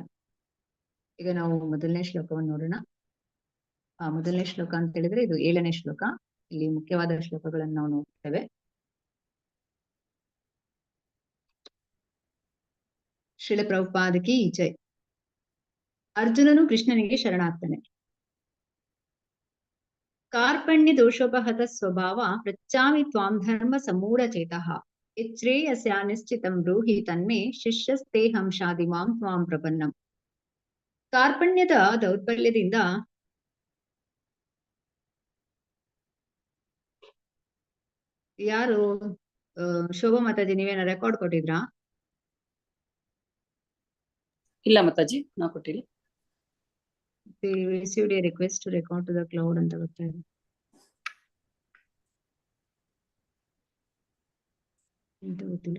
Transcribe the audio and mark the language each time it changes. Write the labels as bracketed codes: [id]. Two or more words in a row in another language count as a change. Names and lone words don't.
[kn] ಈಗ ನಾವು ಮೊದಲನೇ ಶ್ಲೋಕವನ್ನು ನೋಡೋಣ. ಮೊದಲನೇ ಶ್ಲೋಕ ಅಂತ ಹೇಳಿದ್ರೆ ಇದು 7ನೇ ಶ್ಲೋಕ. ಇಲ್ಲಿ ಮುಖ್ಯವಾದ ಶ್ಲೋಕಗಳನ್ನು ನಾವು ನೋಡ್ತೇವೆ. ಶ್ರೀಲ ಪ್ರಭುಪಾದಕಿ ಜೈ. ಅರ್ಜುನನು ಕೃಷ್ಣನಿಗೆ ಶರಣಾಗ್ತಾನೆ. [sa] ಕಾರ್ಪಣ್ಯ ದೋಷೋಪಹತ ಸ್ವಭಾವ ಪೃಚ್ಛಾಮಿ ತ್ವಾಂ ಧರ್ಮ ಸಮೂಢ ಚೇತಃ ಯಚ್ಛ್ರೇಯಸ್ಯ ನಿಶ್ಚಿತಂ ಬ್ರೂಹಿ ತನ್ಮೇ ಶಿಷ್ಯಸ್ತೇಹಂ ಶಾದಿಮಾಂ ತ್ವಾಂ ಪ್ರಪನ್ನಂ. [kn] ಕಾರ್ಪಣ್ಯದ ದೌರ್ಬಲ್ಯದಿಂದ ಯಾರು ಶೋಭಾ ಮಾತಾಜಿ, ನೀವೇನ ರೆಕಾರ್ಡ್ ಕೊಟ್ಟಿದ್ರಾ? ಇಲ್ಲ ಮಾತಾಜಿ, ನಾವು ಕೊಟ್ಟಿಲ್ಲ. [en] received a request to record to the cloud [kn] ಅಂತ ಬರ್ತಾ ಇದೆ. ಅಂತ ಗೊತ್ತಿಲ್ಲ.